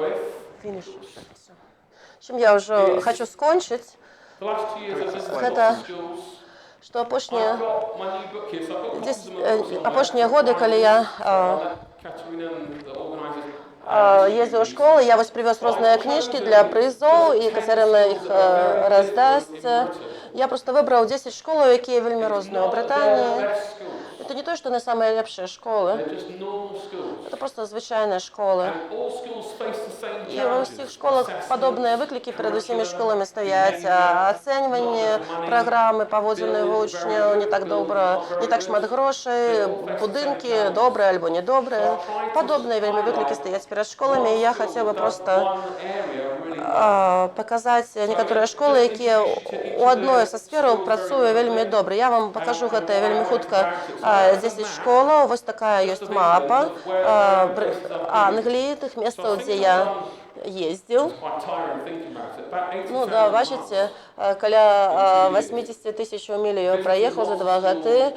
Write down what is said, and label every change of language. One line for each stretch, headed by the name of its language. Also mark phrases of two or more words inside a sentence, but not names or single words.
Belarusian: Чым я ўжо хочу скончыць, гэта што апошнія годы, калі я ездзіў у школу, я вось прывёз розныя кніжкі для прызоў, і Кацярына іх раздасць. Я проста выбраў 10 школаў, якія вельмі розныя ў Брытаніі.
Russian: Это не то, что они самые лепшие школы. Это просто звычайные школы. И во всех школах подобные выклики перед усімі школами стоять. Оценивание программы,
Belarusian: паводзіны вучняў не так добра, не так шмат грошей, будынки добрые альбо недобрые.
Russian: Подобные вельмі выклики стоять перед школами. И я хотела бы просто показать некоторые школы,
Belarusian: якія у одной со сфераў працуе вельмі добра.
Russian: Я вам покажу
Belarusian: гэта вельмі хутка. 10 школаў, вось такая ёсць мапа Англіі, тых месцаў, дзе я ездзіў. Ну да, бачыце, каля 80 000 міль я праехаў за 2 гады.